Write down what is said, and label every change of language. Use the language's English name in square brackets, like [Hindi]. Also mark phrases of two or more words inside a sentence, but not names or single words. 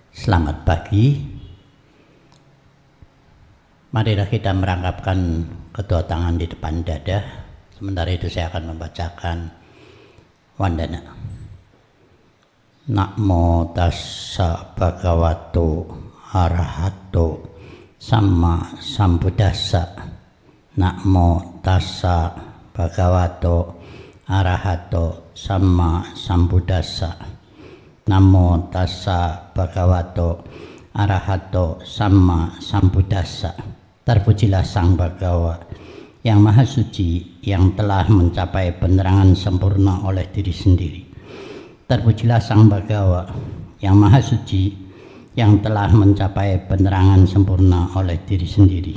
[Indonesian] Selamat pagi. Marilah kita merangkapkan kedua tangan di depan dada. Sementara itu saya akan membacakan wandana. [Pali] Namo tassa bhagavato arahato sama sambuddhassa. Namo tassa bhagavato arahato sama sambuddhassa. Namo tassa bhagavato arahato sama sambuddhassa. [Indonesian] Terpujilah Sang Bhagawa yang Maha Suci, yang telah mencapai penerangan sempurna oleh diri sendiri. Terpujilah Sang Bhagawa yang Maha Suci, yang telah mencapai penerangan sempurna oleh diri sendiri.